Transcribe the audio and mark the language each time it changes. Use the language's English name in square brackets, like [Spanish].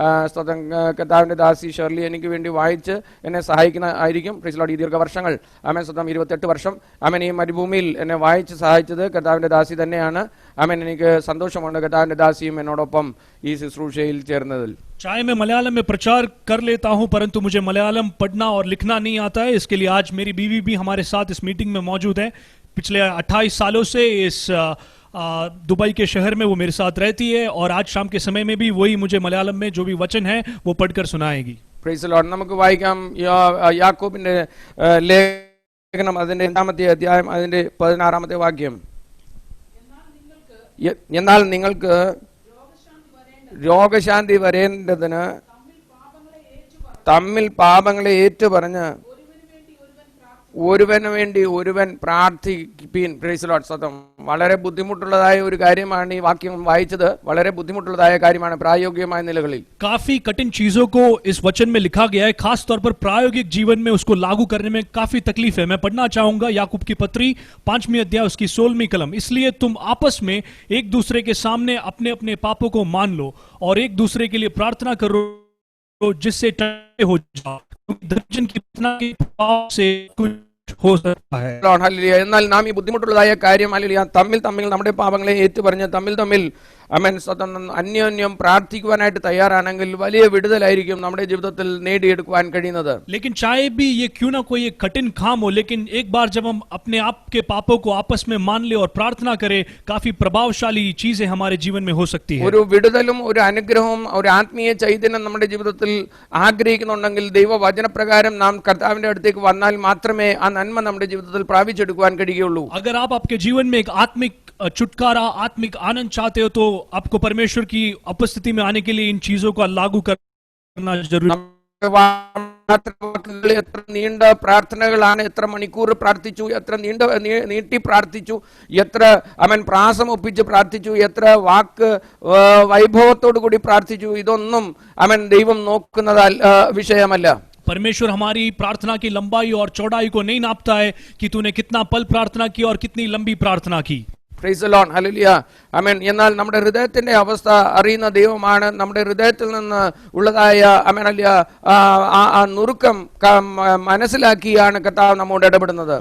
[Malayalam] സ്തോത്രം കർത്താവിന്റെ ദാസി ഷെർലി എനിക്ക് വേണ്ടി വായിച്ച് എന്നെ സഹായിക്കുന്ന ആയിരിക്കും. [English] Praise Lord. [Malayalam] ഈ ദീർഘവർഷങ്ങൾ ആമേൻ സ്തോത്രം 28 വർഷം ആമേൻ ഈ മരുഭൂമിയിൽ എന്നെ വായിച്ച് സഹായിച്ചത് കർത്താവിന്റെ ദാസി തന്നെയാണ്. ആമേൻ എനിക്ക് സന്തോഷമുണ്ട് കർത്താവിന്റെ ദാസിയും എന്നോടൊപ്പം ഈ ശുശ്രൂഷയിൽ ചേർന്നതിൽ. [Hindi] चाहे मैं मलयालम में प्रचार कर लेता हूं, परंतु मुझे मलयालम पढ़ना और लिखना नहीं आता है. इसके लिए आज मेरी बीवी भी हमारे साथ इस मीटिंग में मौजूद है. पिछले 28 सालों से इस दुबई के शहर में वो मेरे साथ रहती है और आज शाम के समय में भी वही मुझे मलयालम में जो भी वचन है वो पढ़कर सुनाएगी. [English] Praise Lord. [Malayalam] നമുക്ക് വായിക്കാം യാക്കോബിന്റെ ലേഖനം അതിന്റെ 2-ാമത്തെ അധ്യായം അതിന്റെ 16-ാമത്തെ വാക്യം. എന്നാൽ നിങ്ങൾക്ക് രോഗശാന്തി വരേണ്ടതിന് തമ്മിൽ പാപങ്ങളെ ഏറ്റുപറഞ്ഞ് ഒരുവന് വേണ്ടി ഒരുവൻ പ്രാർത്ഥിപ്പീൻ. [English] Praise Lord. [Malayalam] സത്യം വളരെ ബുദ്ധിമുട്ടുള്ളതായ ഒരു കാര്യമാണ് ഈ വാക്യം വായിച്ചത്. വളരെ ബുദ്ധിമുട്ടുള്ളതായ കാര്യമാണ് പ്രായോഗികമായ നിലകളിൽ. [Hindi] काफी कठिन चीजों को इस वचन में लिखा गया है, खास तौर पर प्रायोगिक जीवन में उसको लागू करने में काफी तकलीफ है. मैं पढ़ना चाहूंगा याकूब की पत्री 5वीं अध्याय उसकी 16वीं कलम. इसलिए तुम आपस में एक दूसरे के सामने अपने अपने पापों को मान लो और एक दूसरे के लिए प्रार्थना करो जिससे टले हो जाओ. धर्मजन की प्रार्थना के पाप से कुछ हो सकता है. [Malayalam] എന്നാൽ നാം ഈ ബുദ്ധിമുട്ടുള്ളതായ കാര്യം തമ്മിൽ നമ്മുടെ പാപങ്ങളെ ഏറ്റുപറഞ്ഞ് തമ്മിൽ അമേൻ സ്വതം അന്യോന്യം പ്രാർത്ഥിക്കുവാനായിട്ട് തയ്യാറാണെങ്കിൽ വലിയ വിടുതലായിരിക്കും നമ്മുടെ ജീവിതത്തിൽ നേടിയെടുക്കുവാൻ കഴിയുന്നത്. [Hindi] लेकिन चाहे भी ये क्यों ना कोई एक कठिन काम हो, लेकिन एक बार जब हम अपने आप के पापों को आपस में मान ले और प्रार्थना करें, काफी प्रभावशाली चीजें हमारे जीवन में हो सकती है. [Malayalam] ഒരു വിടുതലും ഒരു അനുഗ്രഹവും ഒരു ആത്മീയ ചൈതന്യം നമ്മുടെ ജീവിതത്തിൽ ആഗ്രഹിക്കുന്നുണ്ടെങ്കിൽ ദൈവവചനപ്രകാരം നാം കർത്താവിന്റെ അടുത്തേക്ക് വന്നാൽ മാത്രമേ ആ നന്മ നമ്മുടെ ജീവിതത്തിൽ പ്രാപിച്ചെടുക്കുവാൻ കഴിയുകയുള്ളൂ. [Hindi] अगर आप आपके जीवन में एक आत्मिक छुटकारा, आत्मिक आनंद चाहते हो तो आपको परमेश्वर की उपस्थिति में आने के लिए इन चीजों का लागू करना जरूरी है. [Malayalam] എത്ര നീണ്ട പ്രാർത്ഥനകളാണ്, എത്ര മണിക്കൂർ പ്രാർത്ഥിച്ചു, എത്ര നീട്ടി പ്രാർത്ഥിച്ചു, എത്ര അവൻ പ്രാസം ഒപ്പിച്ച് പ്രാർത്ഥിച്ചു, എത്ര വാക്ക് വൈഭവത്തോടു കൂടി പ്രാർത്ഥിച്ചു, ഇതൊന്നും അവൻ ദൈവം നോക്കുന്നത് വിഷയമല്ല. [Hindi] परमेश्वर हमारी प्रार्थना की लंबाई और चौड़ाई को नहीं नापता है कि तूने कितना पल प्रार्थना की और कितनी लंबी प्रार्थना की. [English] Praise the Lord. ഹല്ലേലൂയ. ആമേൻ. [Malayalam] എന്നാൽ നമ്മുടെ ഹൃദയത്തിന്റെ അവസ്ഥ അറിയുന്ന ദൈവമാണ്. നമ്മുടെ ഹൃദയത്തിൽ നിന്ന് ഉള്ളതായ ആമേൻ അല്ല ആ നുറുക്കം മനസ്സിലാക്കിയാണ് കർത്താവ് നമ്മോട് ഇടപെടുന്നത്.